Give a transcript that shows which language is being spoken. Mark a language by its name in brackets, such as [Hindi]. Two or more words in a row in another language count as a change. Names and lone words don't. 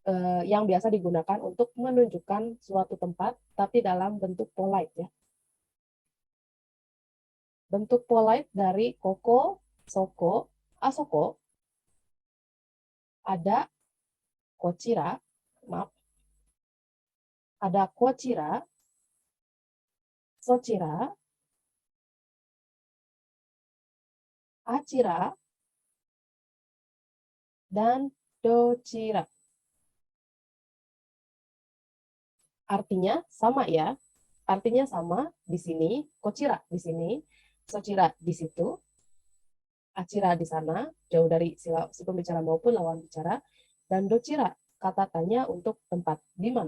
[Indonesian] yang biasa digunakan untuk menunjukkan suatu tempat, tapi dalam bentuk polite ya. Bentuk polite dari [Japanese] koko, soko, asoko, [Indonesian] ada kochira, maaf, ada [Japanese] kochira, sochira, achira, [Indonesian] dan dochira. Artinya sama ya. Artinya sama di sini, kochira di sini, sochira di situ, achira di sana, jauh dari si pembicara maupun lawan bicara, dan dochira kata tanya untuk tempat di mana.